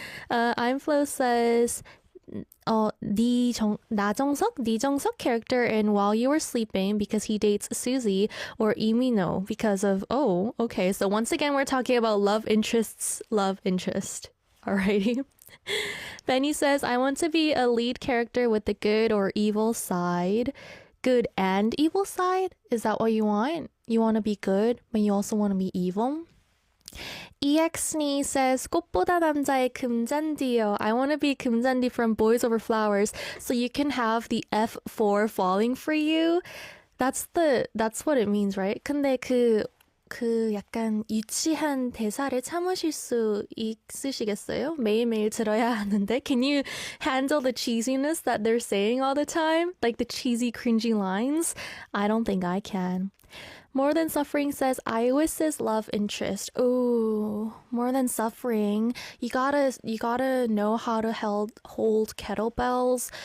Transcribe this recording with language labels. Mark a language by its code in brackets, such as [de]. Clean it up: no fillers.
[en] I'm Flo says, Lee Jung-suk character in While You Were Sleeping because he dates Suzy, or Lee Min-ho because of, okay, so once again we're talking about love interest. Alrighty. Benny says, I want to be a lead character with the good or evil side. Good and evil side? Is that what you want? You want to be good, but you also want to be evil? [ko] EXNE says, 꽃보다 남자의 금잔디요. [en] I want to be 금잔디 from Boys Over Flowers, so you can have the F4 falling for you. That's what it means, right? [ko] 근데 그 약간 유치한 대사를 참으실 수 있으시겠어요? 매일매일 들어야 하는데. [en] Can you handle the cheesiness that they're saying all the time? Like the cheesy, cringy lines? I don't think I can. More Than Suffering says Iris's love interest. Ooh, More Than Suffering. You gotta know how to hold kettlebells.